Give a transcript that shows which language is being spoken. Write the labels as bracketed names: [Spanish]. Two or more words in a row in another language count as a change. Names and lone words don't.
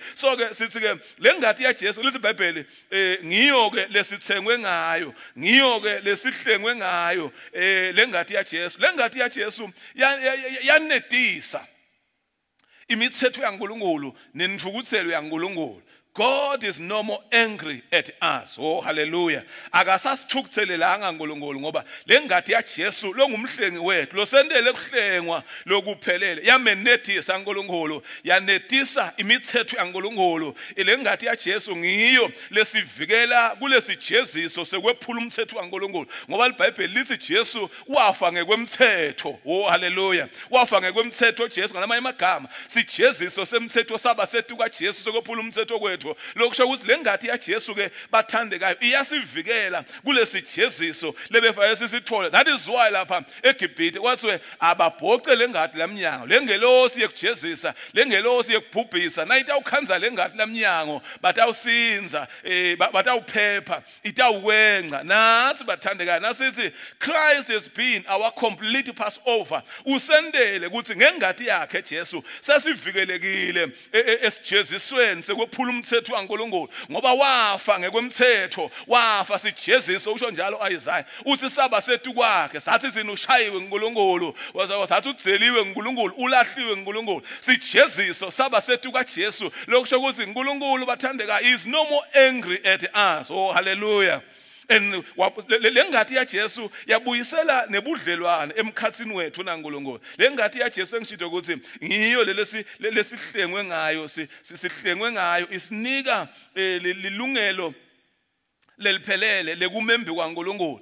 [Swati] So ke sithi ke lengadi yaJesu lithi iBhayibheli ngiyo ke lesithengwe ngayo, ngiyo ke lesihlengwe ngayo lengadi yaJesu. Lengadi yaJesu yanedisa imithetho yaNkulunkulu nenithukuthelo yaNkulunkulu. [English] God is no more angry at us. Oh hallelujah. [Swati] Akasasithukuthelelanga uNkulunkulu ngoba lengadi yaJesu longumhlengi wethu losendele kuhlengwa lokuphelele. Yamenethisa uNkulunkulu, yanethisa imithetho yaNkulunkulu. Lengadi yaJesu ngiyo lesivikela kulesijeziso sekwephula umthetho waNkulunkulu. Ngoba iBhayibheli lithi Jesu wafa ngekwemthetho. [English] Oh hallelujah. [Swati] Wafa ngekwemthetho Jesu ngamanye amagama. Sijeziso semthetho saba sethu kaJesu sekwephula umthetho kwethu. Lokusho ukuthi lengadi yaJesu ke bathandekayo iyasivikela kulesi jeziso lebefa sisithole. [English] That is why [Swati] lapha eGibhithe kwathi ababhoqe lengadi lamnyango, lengelosi yekujezisa, lengelosi yekubhubhisa nayithi awukhanza lengadi lamnyango batawusinza batawuphepha itawukwenca. Nathi bathandekayo nasithi [English] Christ has been our complete Passover. [Swati] Usendele ukuthi ngengadi yakhe Jesu sesivikelekile esijezisweni sekwephula umthetho waNkulunkulu ngoba wafa ngekwemthetho, wafa sijeziso. Usho njalo Isaiah uthi saba sethu kwakhe sathi sina ushayiwe uNkulunkulu, wazathi udzeliwe uNkulunkulu, ulahliwe uNkulunkulu. Sijeziso saba sethu kaJesu. Lokusho ukuthi uNkulunkulu bathandeka [English] is no more angry at us. Oh hallelujah. [Swati] And lengadi yaJesu yabuyisela nebudlelwane emkhathini wethu naNkulunkulu. Lengadi yaJesu engishito ukuthi ngiyo lesihlengwe ngayo, sihlengwe ngayo isinika lilungelo leliphelele lekumembe kwaNkulunkulu.